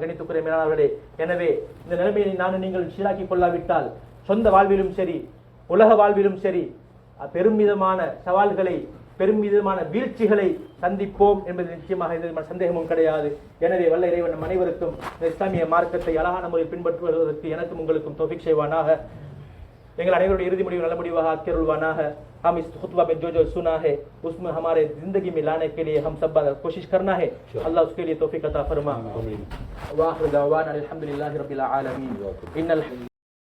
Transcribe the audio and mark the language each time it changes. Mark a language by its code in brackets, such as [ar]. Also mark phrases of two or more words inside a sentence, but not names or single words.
[ta] கணித்துக்குரிய மேலாளர்களே, எனவே இந்த நிலைமையை நானும் நீங்கள் சீராக்கி கொள்ளாவிட்டால் சொந்த வாழ்விலும் சரி, உலக வாழ்விலும் சரி, பெருமிதமான சவால்களை, பெருமிதமான வீழ்ச்சிகளை சந்திப்போம் என்பது நிச்சயமாக எந்த சந்தேகமும் கிடையாது. எனவே வல்ல இறைவன் நம் அனைவருக்கும் இந்த இஸ்லாமிய மார்க்கத்தை அழகான முறையில் பின்பற்றுவதற்கு எனக்கும் உங்களுக்கும் தௌஃபீக் செய்வானாக. எங்கள் அனைவருடைய இறுதி முடிவு நல்ல முடிவாக ஆக்கியருள்வானாக. [hi] हम इस खुतबा में जो जो सुना है उसमें हमारे जिंदगी में लाने के लिए हम सब कोशिश करना है. अल्लाह उसके लिए तौफीक अता फरमा. [ar] وآخر دعوانا الحمد لله رب العالمين.